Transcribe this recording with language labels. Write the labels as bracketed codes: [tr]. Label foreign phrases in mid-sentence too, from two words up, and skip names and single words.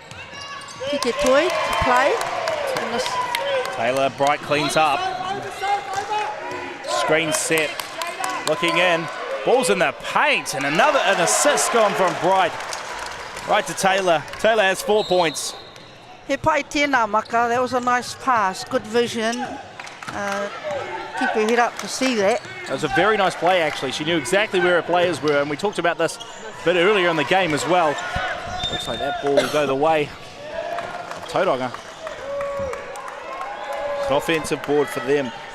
[en] Kike Toi to play. Taylor Bright cleans up. Screen set. Looking in. Ball's in the paint, and an assist gone from Bright. Right to Taylor. Taylor has 4 points. [mi] He pai tēnā maka, [en] that was a nice pass, good vision. Keep your head up to see that. It was a very nice play actually. She knew exactly where her players were, and we talked about this a bit earlier in the game as well. Looks like that ball will go the way of Tauranga. It's an offensive board for them.